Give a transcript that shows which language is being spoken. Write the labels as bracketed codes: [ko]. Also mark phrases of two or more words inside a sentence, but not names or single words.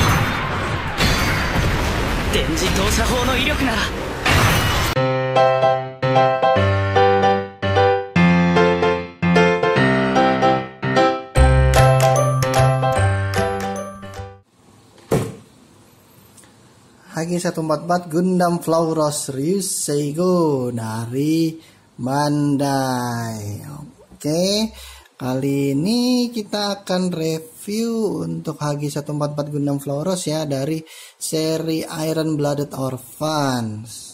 [ja] 電磁投射砲の威力なら。 [id] HG144 Gundam Flauros Ryuseigo dari Bandai. Oke, kali ini kita akan review untuk HG144 Gundam Flauros ya, dari seri Iron Blooded Orphans.